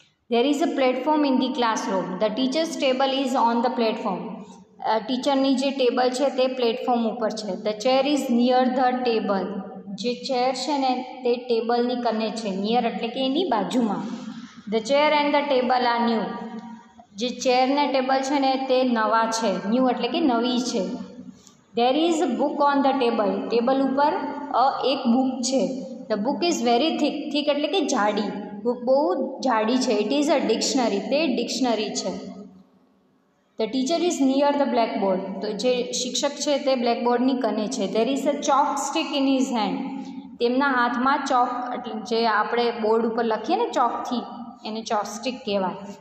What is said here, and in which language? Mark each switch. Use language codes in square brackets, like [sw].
[en] There is a platform in the classroom. The teacher's table is on the platform. [gu] ટીચરની જે table છે તે platform ઉપર છે. [en] The chair is near the table. [gu] જે chair છે ને તે ટેબલની કને છે. નિયર એટલે કે એની બાજુમાં. [en] The chair and the table are new. [gu] જે ચેર ને ટેબલ છે ને તે નવા છે. ન્યૂ એટલે કે નવી છે. [en] There is a book on the table. [gu] Table ઉપર એક બુક છે. [en] The book is very thick. [gu] thick એટલે કે જાડી. બુક બહુ જાડી છે. [en] It is a dictionary. [gu] તે ડિક્શનરી છે. [en] The teacher is near the blackboard. [gu] તો જે શિક્ષક છે તે બ્લેકબોર્ડની કને છે. [en] There is a chalk stick in his hand. [gu] તેમના હાથમાં ચોક એટલે જે આપણે બોર્ડ ઉપર લખીએ ને ચોકથી, એને ચોક સ્ટિક કહેવાય.